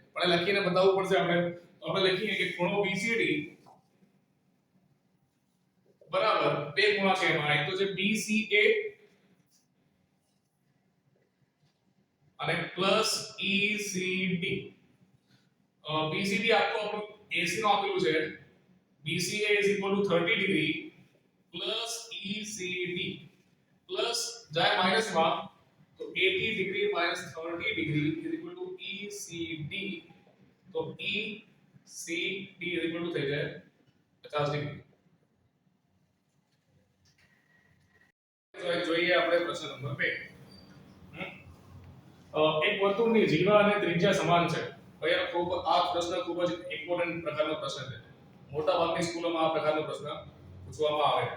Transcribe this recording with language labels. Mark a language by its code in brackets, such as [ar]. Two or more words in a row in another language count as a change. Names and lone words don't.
[gu] પણ લખીને બતાવવું પડશે આપણે. તો આપણે લખીએ કે ખૂણો BCD બરાબર બે ખૂણા છે એમાં. એક તો છે BCA અને પ્લસ ECD. BCD આખો આપણું AC નો આપેલું છે. [en] BCA is equal to 30 degree plus ECD plus [gu] જાય માઈનસ માં તો [en] 80 degree minus 30 degree is equal to ECD. [gu] તો [en] ECD is equal to [gu] થઈ જાય 50 ડિગ્રી. જોઈએ આપણે પ્રશ્ન નંબર 2. એક વર્તુળની જીવા અને ત્રિજ્યા સમાન છે. અહીંયા આ પ્રશ્ન ખૂબ જ ઇમ્પોર્ટન્ટ પ્રકારનો પ્રશ્ન છે. મોટા ભાગની સ્કૂલોમાં આ પ્રકારનો પ્રશ્ન પૂછવામાં આવે છે.